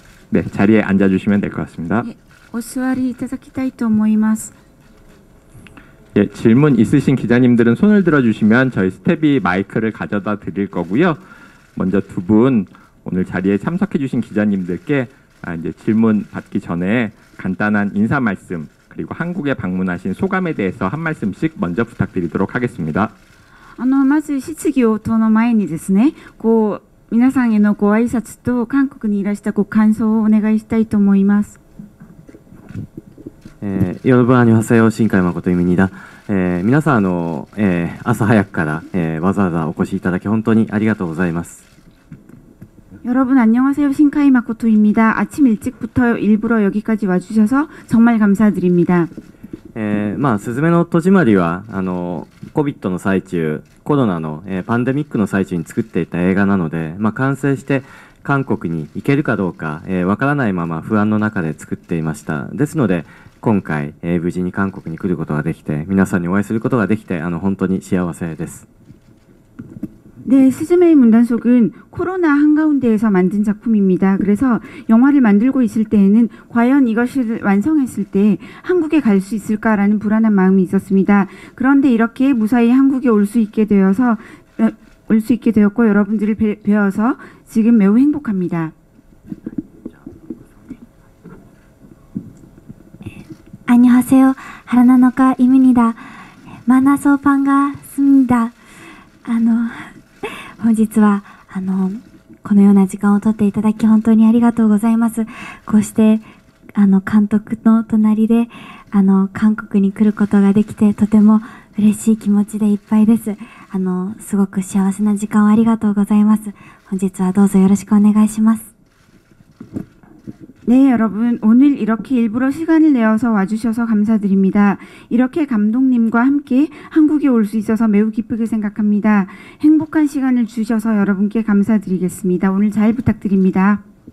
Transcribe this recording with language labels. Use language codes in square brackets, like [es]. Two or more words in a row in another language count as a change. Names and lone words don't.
[ko] 네, 자리에 앉아주시면 될 것 같습니다. [ja] お座りいただきたいと思います。 [ko] 예, 질문 있으신 기자님들은 손을 들어주시면 저희 스텝이 마이크를 가져다 드릴 거고요. 먼저 두 분 오늘 자리에 참석해주신 기자님들께 이제 질문 받기 전에 간단한 인사 말씀 그리고 한국에 방문하신 소감에 대해서 한 말씀씩 먼저 부탁드리도록 하겠습니다. [ja] まず質疑応答の前にですね、皆さんへのご挨拶と韓国にいらしたご感想をお願いしたいと思います。 [ko] 여러분 안녕하세요. 신카이 마코토입니다. [ja] 皆さん朝早くからわざわざお越しいただき本当にありがとうございます。 [ko] 여러분 안녕하세요. 신카이 마코토입니다. 아침 일찍부터 일부러 여기까지 와주셔서 정말 감사드립니다. [ja] すずめの戸締まりはCOVID の最中、コロナのパンデミックの最中に作っていた映画なので、完成して韓国に行けるかどうかわからないまま不安の中で作っていました。ですので今回無事に韓国に来ることができて、皆さんにお会いすることができて本当に幸せです。 [ko] 네, 스즈메의 문단속은 코로나 한가운데에서 만든 작품입니다. 그래서 영화를 만들고 있을 때에는 과연 이것을 완성했을 때 한국에 갈 수 있을까라는 불안한 마음이 있었습니다. 그런데 이렇게 무사히 한국에 올 수 있게 되었고 여러분들을 뵈어서 지금 매우 행복합니다. 안녕하세요. 하라나노카입니다. 만나서 반갑습니다. [ja] 本日はこのような時間をとっていただき本当にありがとうございます。こうして監督の隣で韓国に来ることができてとても嬉しい気持ちでいっぱいです。すごく幸せな時間をありがとうございます。本日はどうぞよろしくお願いします。 [ko] 네, 여러분 오늘 이렇게 일부러 시간을 내어서 와주셔서 감사드립니다. 이렇게 감독님과 함께 한국에 올 수 있어서 매우 기쁘게 생각합니다. 행복한 시간을 주셔서 여러분께 감사드리겠습니다. 오늘 잘 부탁드립니다.